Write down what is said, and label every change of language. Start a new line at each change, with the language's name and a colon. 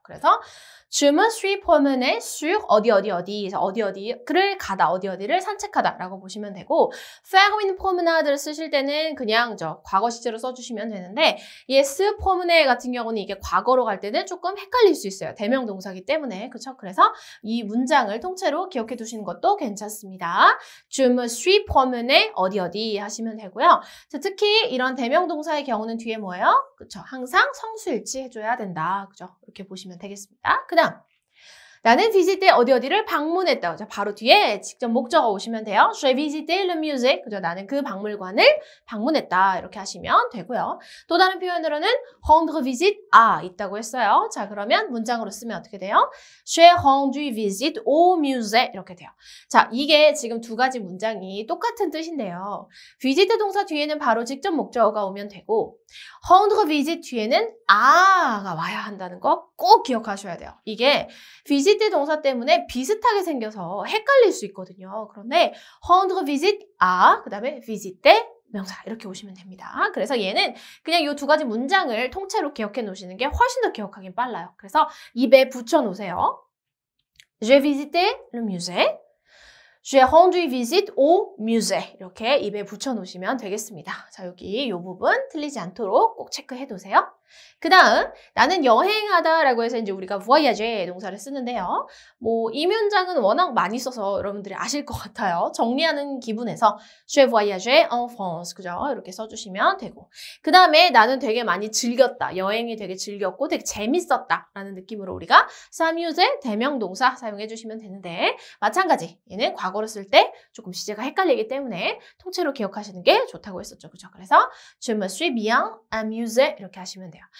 Korean: 그래서
French: je me suis promené
Korean: sur 어디를 가다, 어디를 산책하다 라고 보시면 되고
French: faire une promenade
Korean: 를 쓰실 때는 그냥 과거 시제로 써주시면 되는데 이 se promener 같은 경우는 이게 과거로 갈 때는 조금 헷갈릴 수 있어요. 대명 동사기 때문에. 그렇죠? 그래서 이 문장을 통째로 기억해 두시는 것도 괜찮습니다.
French: je me suis promené
Korean: 어디 하시면 되고요. 자, 특히 이런 대명 동사의 경우는 뒤에 뭐예요? 그렇죠? 항상 성수일치 해줘야 된다. 그죠? 이렇게 보시면 되겠습니다. 그 다음 나는 visiter 어디를 방문했다. 자, 바로 뒤에 직접 목적어 오시면 돼요.
French: J'ai visité le musée.
Korean: 그죠? 나는 그 박물관을 방문했다. 이렇게 하시면 되고요. 또 다른 표현으로는 rendre visite à 있다고 했어요. 자, 그러면 문장으로 쓰면 어떻게 돼요?
French: J'ai rendu visite au musée.
Korean: 이렇게 돼요. 자, 이게 지금 두 가지 문장이 똑같은 뜻인데요. visit 동사 뒤에는 바로 직접 목적어가 오면 되고 rendre visite 뒤에는 아가 와야 한다는 거 꼭 기억하셔야 돼요. 이게 visit 동사 때문에 비슷하게 생겨서 헷갈릴 수 있거든요. 그런데 rendre visite à, 그 다음에 visiter 명사 이렇게 오시면 됩니다. 그래서 얘는 그냥 이 두 가지 문장을 통째로 기억해 놓으시는 게 훨씬 더 기억하긴 빨라요. 그래서 입에 붙여 놓으세요.
French: J'ai visité le musée. J'ai rendu visite au musée.
Korean: 이렇게 입에 붙여 놓으시면 되겠습니다. 자, 여기 이 부분 틀리지 않도록 꼭 체크해 두세요. 그 다음 나는 여행하다라고 해서 이제 우리가 voyager 동사를 쓰는데요. 뭐 이 문장은 워낙 많이 써서 여러분들이 아실 것 같아요. 정리하는 기분에서
French: j'ai voyagé en France,
Korean: 그죠? 이렇게 써주시면 되고 그 다음에 나는 되게 많이 즐겼다. 여행이 되게 즐겼고 되게 재밌었다 라는 느낌으로 우리가 s'amuser 대명 동사 사용해 주시면 되는데 마찬가지 얘는 과거로 쓸 때 조금 시제가 헷갈리기 때문에 통째로 기억하시는 게 좋다고 했었죠. 그죠? 그래서
French: je me suis bien amusé
Korean: 이렇게 하시면 돼요. 돼요.